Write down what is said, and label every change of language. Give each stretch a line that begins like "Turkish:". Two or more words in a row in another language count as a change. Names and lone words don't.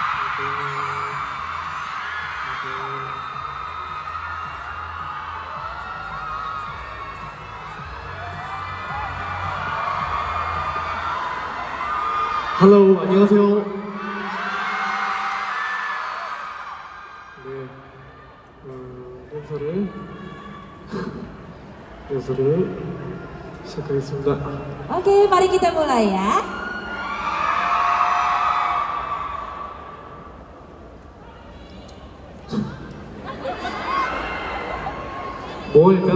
English: Hello,
Korean: 안녕하세요. 네, 댄서를 시작하겠습니다.
Indonesian: Oke, mari kita mulai ya.
Korean: 뭐 할까?